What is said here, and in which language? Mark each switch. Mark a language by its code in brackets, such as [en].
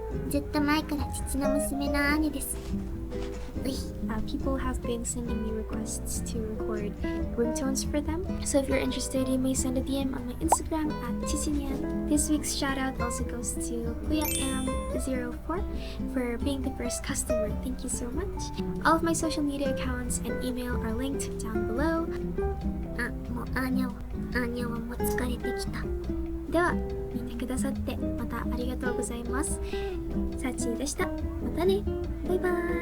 [ja] ずっと前から父の娘のアーニャです。 [en] People have been sending me requests to record ringtones for them. So if you're interested, you may send a DM on my Instagram at saciayen. This week's shout out also goes to KuyaM04 for being the first customer. Thank you so much. All of my social media accounts and email are linked down below. [ja] もうアーニャはもう疲れてきた。では、見てくださってまたありがとうございます。サチでした。またね。バイバイ。